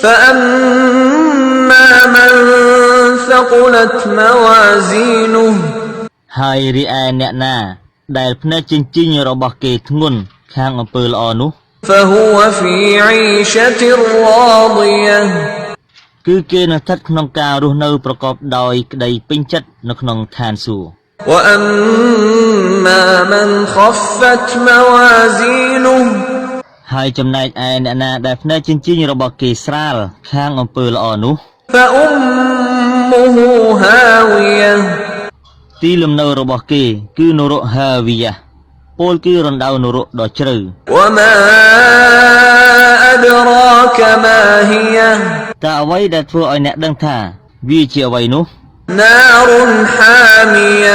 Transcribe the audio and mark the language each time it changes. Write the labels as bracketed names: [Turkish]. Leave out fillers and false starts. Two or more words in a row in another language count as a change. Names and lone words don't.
[Arabic] فأما من ثقلت موازينه [Khmer] ហើយរីឯអ្នកណាដែលភ្នែកចិញ្ចិញរបស់គេធ្ងន់ខាងអំពើល្អនោះ [Arabic] فهو في عيشة راضية [Khmer] គឺគេនឹងស្ថិតក្នុងការរស់នៅប្រកបដោយក្តីពេញចិត្តនៅក្នុងឋានសួគ៌ [Arabic] وأما من خفت موازينه [Khmer] ហើយចំណែកឯអ្នកណាដែលភ្នែកចិញ្ចិញរបស់គេស្រាលខាងអំពើល្អនោះ [Arabic] فأمه هاوية [Khmer] ទីលំនៅរបស់គេគឺនរកហាវីយ៉ាពោលគឺរណ្ដៅនរកដ៏ជ្រៅ [Arabic] وما أدراك ما هي [Khmer] តើអ្វីដែលធ្វើឲ្យអ្នកដឹងថាវាជាអ្វីនោះ [Arabic] نار حامية